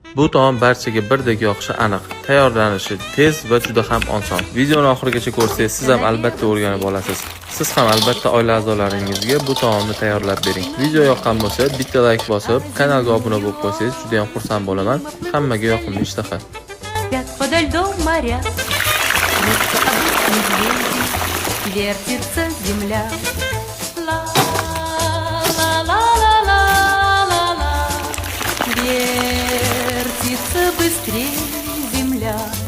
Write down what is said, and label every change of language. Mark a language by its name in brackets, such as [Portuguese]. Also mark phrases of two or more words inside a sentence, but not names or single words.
[Uzbek] Bu taom barchaga birdek yoqishi aniq. Tayyorlanishi tez va juda ham oson. Videoni oxirigacha ko'rsangiz, siz ham albatta o'rganib olasiz. Siz ham albatta oila a'zolaringizga bu taomni tayyorlab bering. Video yoqqan bo'lsa, bitta like bosib, kanalga obuna bo'lib qo'ysangiz, juda ham xursand bo'laman. Hammaga yoqimli ishtaha. [Russian] Подо льдом моря, смеются обычные медведи, вертится земля. Ла-ла-ла-ла-ла-ла, вертится быстрее земля.